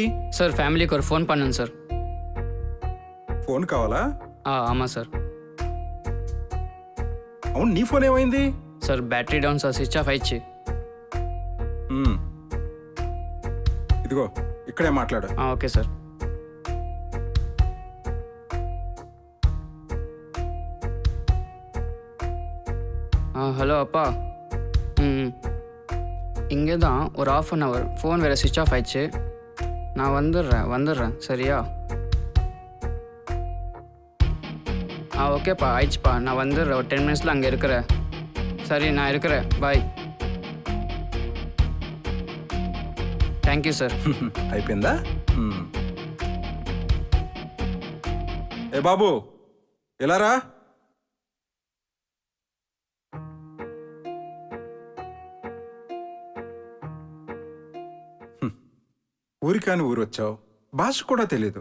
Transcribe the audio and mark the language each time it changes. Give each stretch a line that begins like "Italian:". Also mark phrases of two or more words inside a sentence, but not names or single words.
Tamil: சார் ஃபேமிலிக்கு ஒரு ஃபோன் பண்ணனும் சார்.
Telugu: ఫోన్ కావాలా?
Tamil: ஆமாம் சார்.
Telugu: అవును, నీ ఫోన్ ఏమైంది? సార్
English: battery down
Telugu: సార్,
English: switch off
Telugu: అయ్యి. ఇదిగో ఇక్కడే మాట్లాడు. ఓకే సార్.
Tamil: ஹலோ அப்பா. இங்கே தான் ஒரு
English: ½ an hour
Tamil: ஃபோன் வேறு
English: switch off
Tamil: ஆயிடுச்சு. நான் வந்துடுறேன் சரியா? ஓகேப்பா, ஆயிடுச்சுப்பா, நான் வந்துடுறேன். ஒரு 10 மினிட்ஸில் அங்கே இருக்கிறேன். சரி, நான் இருக்கிறேன். பாய்.
English: Thank you sir.
Telugu: అయిపోయిందా? ఏ బాబు ఎలా రా? ఊరికాని ఊరు వచ్చావు, భాష కూడా తెలీదు.